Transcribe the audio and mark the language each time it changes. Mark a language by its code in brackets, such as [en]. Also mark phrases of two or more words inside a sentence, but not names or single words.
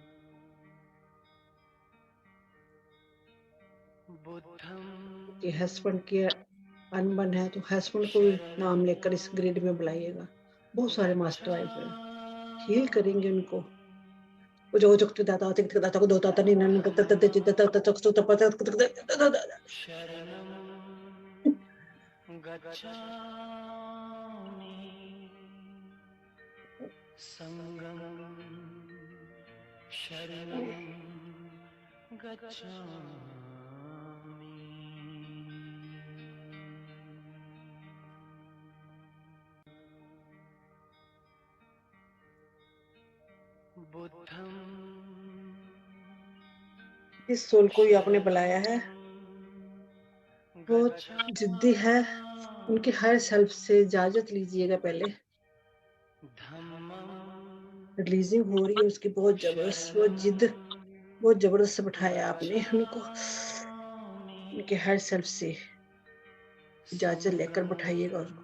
[hi] कि हस्बैंड की अनबन है तो हस्बैंड को भी नाम लेकर इस ग्रिड में बुलाइएगा। बहुत सारे मास्टर आए हुए हैं, हील करेंगे उनको। वो जो चुकते दाता चिकते दाता को दोता तनी नन तत तत चित्त तत चक चक तप [pi] गच्छामि संगं शरणं गच्छामि बुद्धं [hi] इस सोल को ही आपने बुलाया है, बहुत जिद्दी है, उनकी हर सेल्फ से इजाजत लीजिएगा। पहले रिलीजिंग हो रही है उसकी बहुत जबरदस्त, वो जिद बहुत जबरदस्त बिठाया आपने उनको, उनके हर सेल्फ से इजाजत लेकर बिठाइएगा उसको।